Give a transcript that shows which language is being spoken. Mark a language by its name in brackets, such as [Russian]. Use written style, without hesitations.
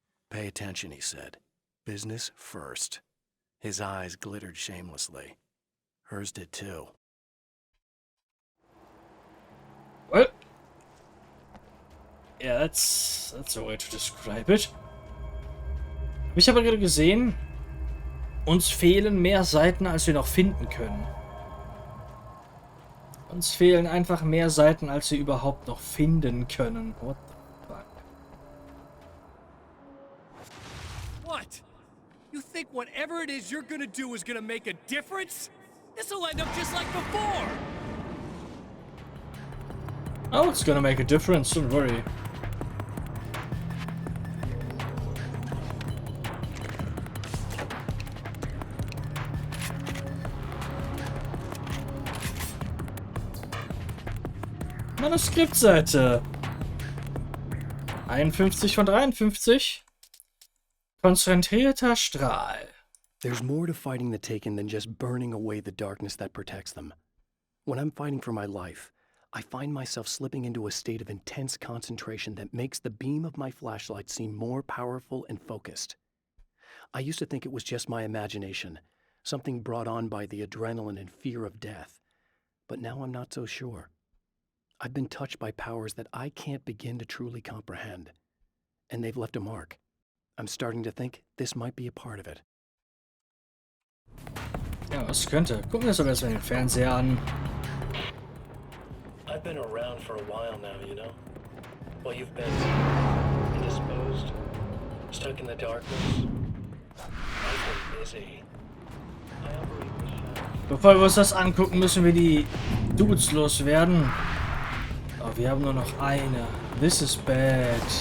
[English] "Pay attention," he said. "Business first." His eyes glittered shamelessly. Hers did too. What? Yeah, that's a way to describe it. [German] Ich habe gerade gesehen, uns fehlen mehr Seiten, als wir noch finden können. Uns fehlen einfach mehr Seiten, als wir überhaupt noch finden können. [English] What the fuck? What? You think whatever it is you're gonna do is gonna make a difference? This'll end up just like before! Oh, it's gonna make a difference, don't worry. [German] Manuskriptseite. 51 von 53. Konzentrierter Strahl. [English] There's more to fighting the Taken than just burning away the darkness that protects them. When I'm fighting for my life, I find myself slipping into a state of intense concentration that makes the beam of my flashlight seem more powerful and focused. I used to think it was just my imagination, something brought on by the adrenaline and fear of death. But now I'm not so sure. I've been touched by powers that I can't begin to truly comprehend. And they've left a mark. I'm starting to think this might be a part of it. [German] Ja, was könnte. Gucken wir uns aber erstmal den Fernseher an. [English] I've been around for a while now, you know? While you've been indisposed, stuck in the darkness. I've been busy. I operate the show. [German] Bevor wir uns das angucken, müssen wir die Dudes loswerden. Oh, wir haben nur noch eine. [English] This is bad.